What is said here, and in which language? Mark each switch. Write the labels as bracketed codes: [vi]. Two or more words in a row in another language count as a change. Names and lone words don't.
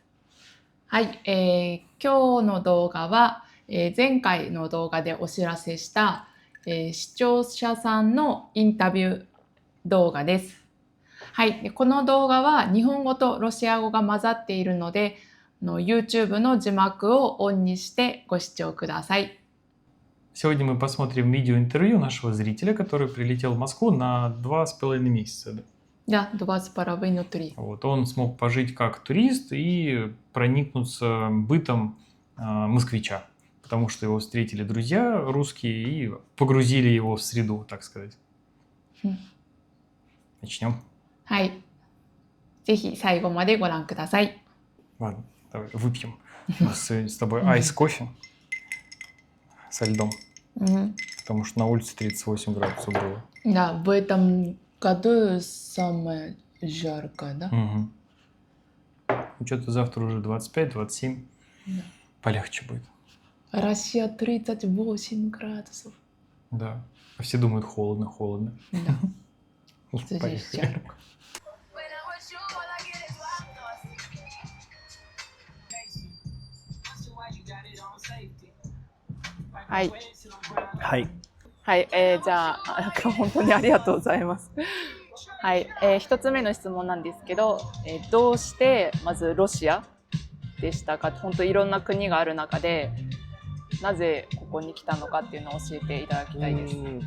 [ja] はい、今日の動画は、前回の動画でお知らせした、視聴者さんのインタビュー動画です。はい、でこの動画は日本語とロシア語が混ざっているので、YouTube の字幕をオンにしてご視聴ください。 [ru] Сегодня мы посмотрим видеоинтервью нашего зрителя, который прилетел в Москву на 2,5 месяца. Да, 2,5. Вот, он смог пожить как турист и проникнуться бытом москвича, потому что его встретили друзья русские и погрузили его в среду, так сказать. Начнем. [ja] はい。ぜひ最後までご覧ください。 [ru] Ладно, давай выпьем. У нас сегодня с тобой айс-кофе со льдом. Потому что на улице 38 градусов было. Да, в этом году самое жарко, да? Угу. Что-то завтра уже 25-27. Да. Полегче будет. Россия 38 градусов. Да. А все думают холодно. Да. Поехали. Здесь жарко. Ай. [ja] はい。はい、じゃあ今日本当にありがとうございます。はい、一つ目の質問なんですけど、どうしてまずロシアでしたか？本当いろんな国がある中で、なぜここに来たのかっていうのを教えていただきたいです。